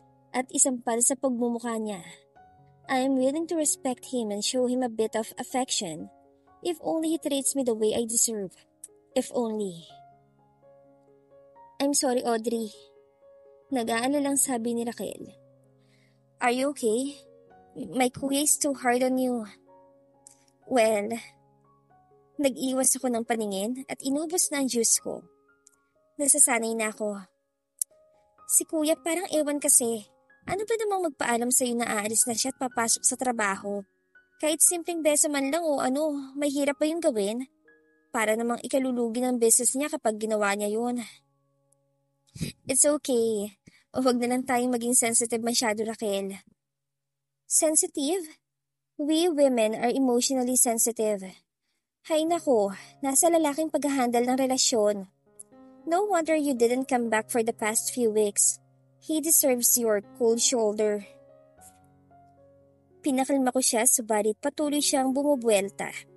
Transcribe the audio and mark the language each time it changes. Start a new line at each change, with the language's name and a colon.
Filipino: At isampal sa pagmumukha niya,
English: I am willing to respect him and show him a bit of affection if only he treats me the way I deserve. If only. I'm sorry, Audrey.
Filipino: Nag-aalalang sabi ni Raquel.
English: Are you okay? My kuya is too hard on you.
Filipino: Well, nag-iwas ako ng paningin at inubos na ang juice ko. Nasasanay na ako. Si kuya parang ewan kasi. Ano ba namang magpaalam sa'yo na aalis na siya at papasok sa trabaho? Kahit simpleng beso man lang o may hirap pa yung gawin. Para namang ikalulugi ng business niya kapag ginawa niya yun.
English: It's okay.
Filipino: O wag na lang tayong maging sensitive masyado, Raquel. Sensitive?
English: We women are emotionally sensitive.
Filipino: Hay nako, nasa lalaking pag-handle ng relasyon.
English: No wonder you didn't come back for the past few weeks. He deserves your cold shoulder.
Filipino: Pinakalma ko siya subalit patuloy siyang bumubuelta.